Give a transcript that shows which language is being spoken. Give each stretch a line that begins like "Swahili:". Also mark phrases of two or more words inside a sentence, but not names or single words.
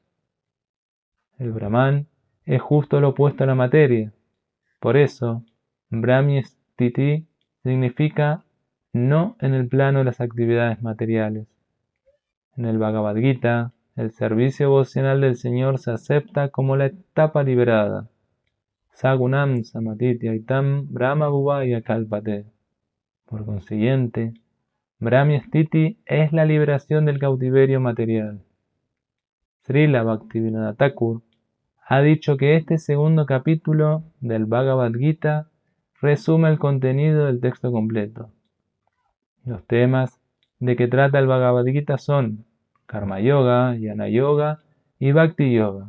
Spanish: El Brahman es justo lo opuesto a la materia. Por eso,
Sanskrit: Brahmi Stiti
Spanish: significa no en el plano de las actividades materiales. En el Bhagavad Gita, el servicio devocional del Señor se acepta como la etapa liberada.
Sanskrit: Sagunam Samatityaitam Brahma Bhuvaya Kalpate.
Spanish: Por consiguiente,
Sanskrit: Brahmi Stiti
Spanish: es la liberación del cautiverio material. Srila Bhaktivinoda Thakur ha dicho que este segundo capítulo del Bhagavad Gita resume el contenido del texto completo. Los temas de que trata el Bhagavad Gita son Karma Yoga, Jnana Yoga y Bhakti Yoga.